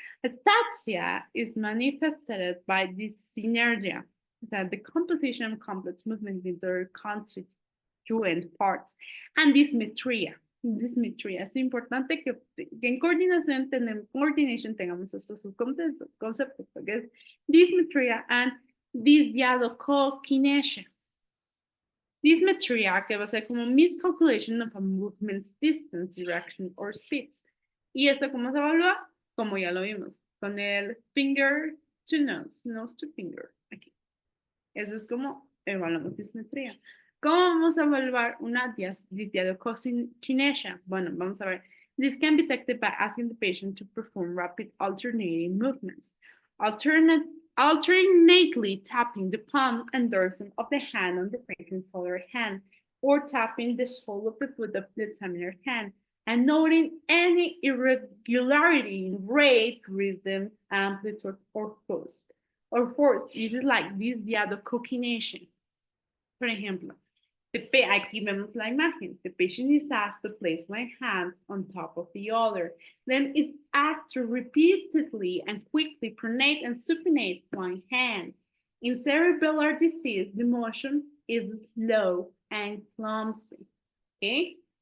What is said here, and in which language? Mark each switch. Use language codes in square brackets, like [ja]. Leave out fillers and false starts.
[en] Ataxia is manifested by dyssynergia, that the composition of complex movement in their constituent parts, and dysmetria. Dysmetria. [es] Es importante que en coordinación tengamos estos conceptos, porque es dysmetria and dysdiadochokinesia. [en] Dysmetria, [es] que va a ser como [en] miscalculation of a movement's distance, direction, or speeds. [es] ¿Y esto cómo se evalúa? Como ya lo vimos, con el [en] finger to nose, nose to finger, [es] aquí. Eso es como evaluamos dismetría. ¿Cómo vamos a evaluar una dysdiadochokinesia? Bueno, vamos a ver. [en] This can be detected by asking the patient to perform rapid alternating movements. Alternately tapping the palm and dorsum of the hand on the patient's other hand, or tapping the sole of the foot of the examiner's hand, and noting any irregularity in rate, rhythm, amplitude, or force. This is like this diadochokination. [es] Por ejemplo, aquí vemos la imagen. [en] The patient is asked to place one hand on top of the other. Then is asked to repeatedly and quickly pronate and supinate one hand. In cerebellar disease, the motion is slow and clumsy. Okay?